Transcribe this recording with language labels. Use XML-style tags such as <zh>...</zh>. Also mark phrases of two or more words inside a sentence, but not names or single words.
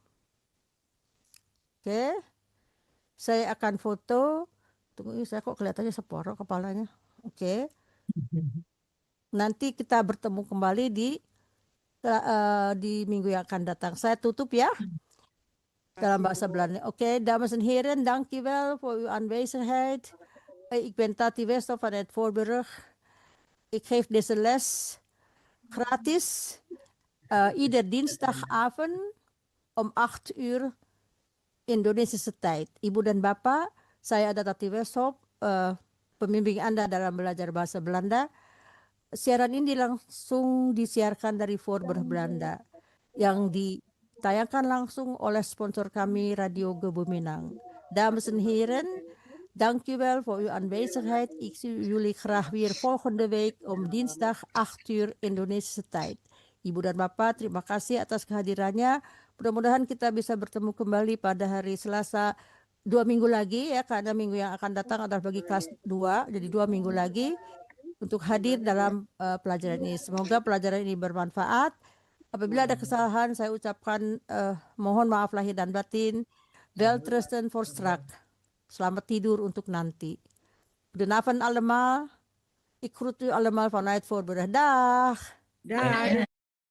<id>Oke, saya akan foto. Tunggu, saya kok kelihatannya separuh kepalanya. Oke. Nanti kita bertemu kembali di minggu yang akan datang. Saya tutup ya. Dalam bahasa Belanda.</id> <nl>Oké, dames en heren, dankjewel voor uw aanwezigheid. Ik ben Tati Wester van het Voorburg. Ik geef deze les gratis. Ieder dinsdagavond om 8 uur Indonesische tijd.</nl> <id>Ibu dan Bapak, saya ada Tati Wester, pembimbing Anda dalam belajar bahasa Belanda. Siaran ini langsung disiarkan dari Voorburg Belanda yang ditayangkan langsung oleh sponsor kami Radio Gebuminang.</id> <nl>Dames en heren, dank u wel voor uw aanwezigheid. Ik zie jullie graag weer volgende week om dinsdag 8 uur Indonesische tijd.</nl> <id>Ibu dan Bapak, terima kasih atas kehadirannya. Mudah-mudahan kita bisa bertemu kembali pada hari Selasa 2 minggu lagi ya, karena minggu yang akan datang adalah bagi kelas 2, jadi 2 minggu lagi untuk hadir dalam pelajaran ini. Semoga pelajaran ini bermanfaat. Apabila ada kesalahan, saya ucapkan mohon maaf lahir dan batin.</id> <nl>Welterusten voor strak.</nl> <id>Selamat tidur untuk nanti.</id> <nl>Goedenavond allemaal. Ik groet u allemaal vanuit Voorburg. Dag.</nl> <id>Dah.</id>